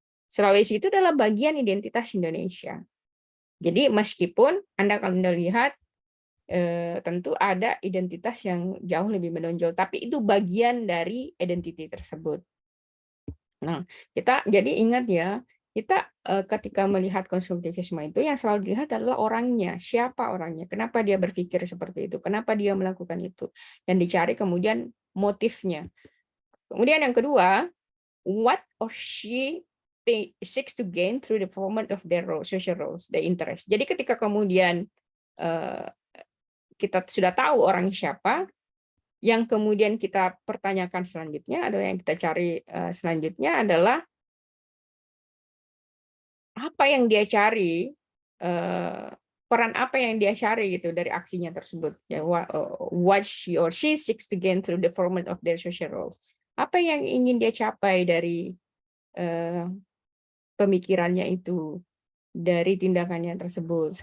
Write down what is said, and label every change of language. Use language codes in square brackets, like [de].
[id] Sulawesi itu adalah bagian identitas Indonesia. Jadi meskipun kalau Anda lihat tentu ada identitas yang jauh lebih menonjol, tapi itu bagian dari identity tersebut. Nah, kita jadi ingat ya, kita ketika melihat konstruktivisme itu yang selalu dilihat adalah orangnya, siapa orangnya, kenapa dia berpikir seperti itu, kenapa dia melakukan itu, dan dicari kemudian motifnya. Kemudian yang kedua, [en] what or she seeks to gain through the performance of their social roles, their interest. [id] Jadi ketika kemudian kita sudah tahu orang siapa, yang kemudian kita pertanyakan selanjutnya adalah yang kita cari selanjutnya adalah apa yang dia cari, peran apa yang dia cari gitu dari aksinya tersebut. [en] Ya, what she or she seeks to gain through the performance of their social roles. [id] Apa yang ingin dia capai dari pemikirannya itu, dari tindakannya tersebut.